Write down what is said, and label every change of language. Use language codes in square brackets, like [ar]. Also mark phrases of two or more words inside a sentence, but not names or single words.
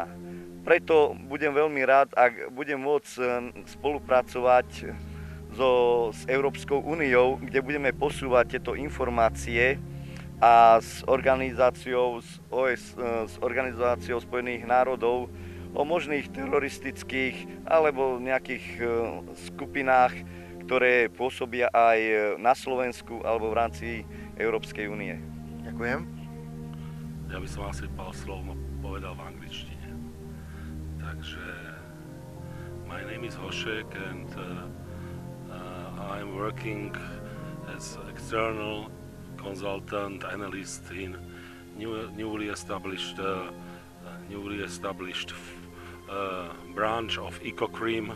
[sk] Preto budem veľmi rád, ak budem môcť spolupracovať s Európskou úniou, kde budeme posúvať tieto informácie a s Organizáciou Spojených národov o možných teroristických alebo nejakých skupinách, ktoré pôsobia aj na Slovensku alebo v rámci Európskej únie. Ďakujem. Ja by som asi pár slov povedal v angličtine. [en] Takže my name is Hošek and I'm working as external consultant analyst in newly established branch of ICOCRIM.